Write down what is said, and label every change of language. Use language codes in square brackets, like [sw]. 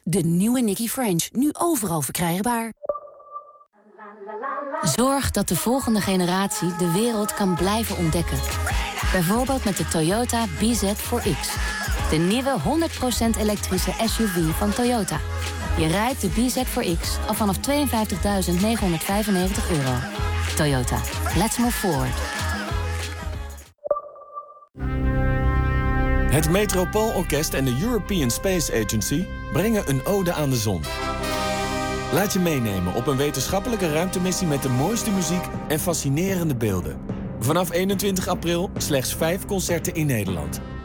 [nl] De nieuwe Nicky French, nu overal verkrijgbaar. Zorg dat de volgende generatie de wereld kan blijven ontdekken. Bijvoorbeeld met de Toyota BZ4X. De nieuwe 100% elektrische SUV van Toyota. Je rijdt de BZ4X al vanaf €52.995. [en] Toyota, let's move forward. [nl] Het Metropoolorkest en de European Space Agency brengen een ode aan de zon. Laat je meenemen op een wetenschappelijke ruimtemissie met de mooiste muziek en fascinerende beelden. Vanaf 21 april slechts 5 concerten in Nederland.